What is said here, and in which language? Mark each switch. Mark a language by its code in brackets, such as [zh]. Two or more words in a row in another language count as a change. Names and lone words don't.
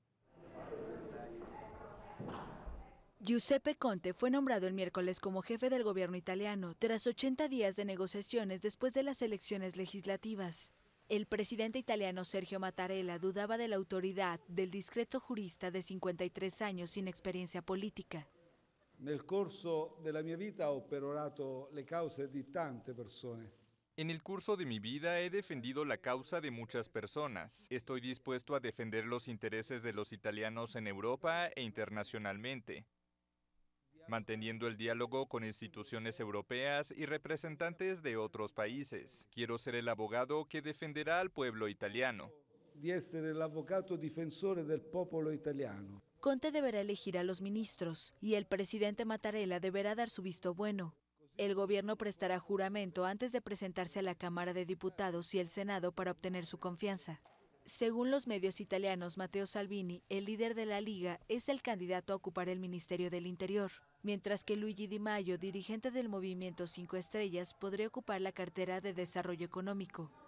[es] Giuseppe Conte fue nombrado el miércoles como jefe del gobierno italiano tras 80 días de negociaciones después de las elecciones legislativas. El presidente italiano Sergio Mattarella dudaba de la autoridad del discreto jurista de 53 años sin experiencia política. [it] Nel corso della mia vita ho perorato le cause di tante persone. [es] En el curso de mi vida he defendido la causa de muchas personas. Estoy dispuesto a defender los intereses de los italianos en Europa e internacionalmente. manteniendo el diálogo con instituciones europeas y representantes de otros países. Quiero ser el abogado que defenderá al pueblo italiano. [it] Di essere l'avvocato difensore del popolo italiano. [es] Conte deberá elegir a los ministros y el presidente Mattarella deberá dar su visto bueno. El gobierno prestará juramento antes de presentarse a la Cámara de Diputados y el Senado para obtener su confianza. Según los medios italianos, Matteo Salvini, el líder de la Liga, es el candidato a ocupar el Ministerio del Interior, mientras que Luigi Di Maio, dirigente del Movimiento 5 Estrellas, podría ocupar la cartera de Desarrollo Económico.